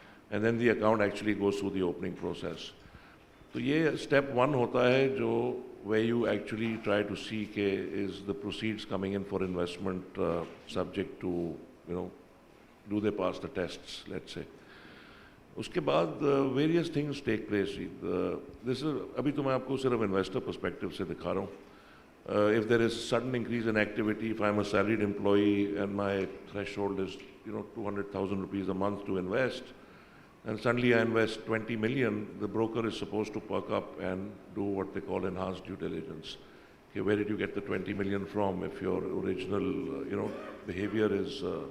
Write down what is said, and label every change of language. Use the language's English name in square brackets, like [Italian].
[English] And then the account actually goes through the opening process. So [Hindi] ये [English] step one [Hindi] होता है जो [English] where you actually try to see is the proceeds coming in for investment subject to, do they pass the tests, let's say. [Hindi] उसके बाद [English] various things take place. This is [Hindi] अभी तो मैं आपको सिर्फ investor perspective से दिखा रहा हूँ. [English] If there is sudden increase in activity, if I'm a salaried employee and my threshold is 200,000 rupees a month to invest, and suddenly I invest 20 million, the broker is supposed to perk up and do what they call enhanced due diligence. Okay, where did you get the 20 million from if your original behavior is